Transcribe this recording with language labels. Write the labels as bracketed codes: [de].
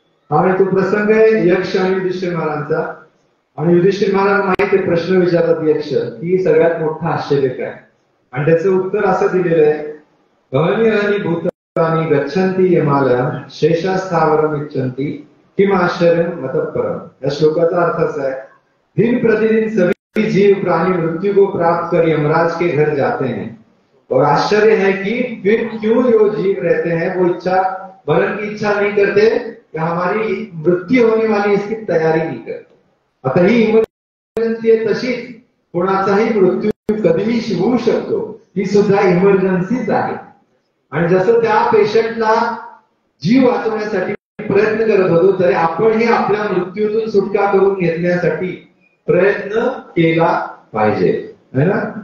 [mr] आणि तो प्रसंग आहे यक्ष आणि युधिष्ठिर महाराजांचा. आणि युधिष्ठिर महाराज माहिती प्रश्न विचारतात यक्ष की सगळ्यात मोठं आश्चर्य काय, आणि त्याचं उत्तर असं दिलेलं आहे, [sa] अहनी भूतानि गच्छन्ति यमालयं शेषास्थावरम इच्छन्ति किम आश्चर्यम मतःपरम. [mr] या श्लोकाचा अर्थ असा आहे, [hi] दिन प्रतिदिन सभी जीव प्राणी मृत्यु को प्राप्त कर यमराज के घर जाते हैं, और आश्चर्य है कि फिर क्यों जो जीव रहते हैं वो इच्छा मरण की इच्छा नहीं करते, या हमारी मृत्यू होने वाली इसकी तयारी नहीं करते. [mr] आता ही इमर्जन्सी आहे, तशीच कोणाचाही मृत्यू कधीही होऊ शकतो, ही सुद्धा इमर्जन्सीच आहे. आणि जसं त्या पेशंटला जीव वाचवण्यासाठी प्रयत्न करत होतो, तरी आपणही आपल्या मृत्यूतून सुटका करून घेण्यासाठी प्रयत्न केला पाहिजे, है ना?